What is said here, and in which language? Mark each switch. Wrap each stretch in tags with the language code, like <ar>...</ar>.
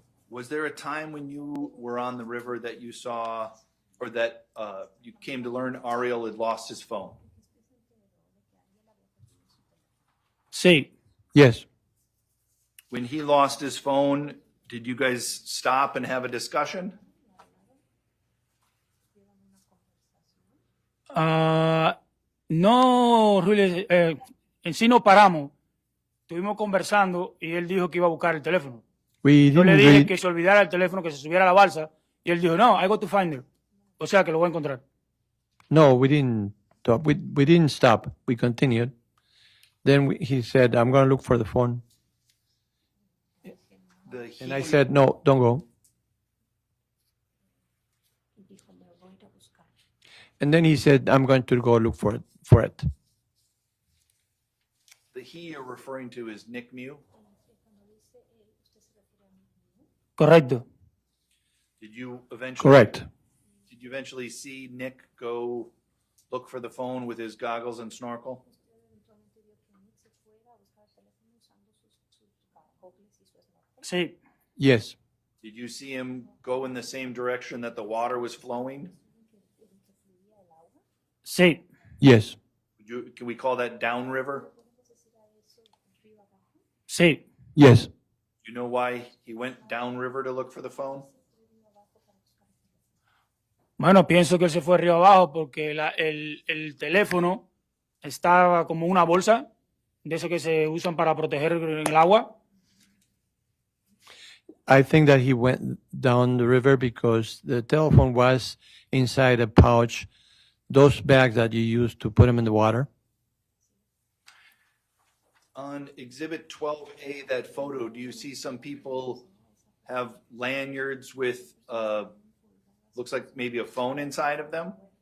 <en>Was there a time when you were on the river that you saw, or that you came to learn Ariel had lost his phone?</en> <es>Sí.</es> <en>Yes. When he lost his phone, did you guys stop and have a discussion?</en> <es>No, Rhyley, en sí no paramos. Estuvimos conversando y él dijo que iba a buscar el teléfono. Yo le dije que se olvidara el teléfono, que se subiera a la balsa, y él dijo, no,</es> <en>I go to find her.</en> <es>O sea, que lo voy a encontrar.</es> <en>No, we didn't stop. We didn't stop. We continued. Then he said, I'm going to look for the phone. And I said, no, don't go. And then he said, I'm going to go look for it. The he you're referring to is Nick Miu?</en> <es>Correcto.</es> <en>Did you eventually? Correct. Did you eventually see Nick go look for the phone with his goggles and snorkel?</en> <es>Sí.</es> <en>Yes. Did you see him go in the same direction that the water was flowing?</en> <es>Sí.</es> <en>Yes. Can we call that downriver?</en> <es>Sí.</es> <en>Yes. Do you know why he went downriver to look for the phone?</en> <es>Bueno, pienso que él se fue río abajo porque el teléfono estaba como una bolsa de eso que se usan para proteger en el agua.</es> <en>I think that he went down the river because the telephone was inside a pouch, those bags that you use to put them in the water. On Exhibit 12A, that photo, do you see some people have lanyards with, looks like maybe a phone inside of them?</en>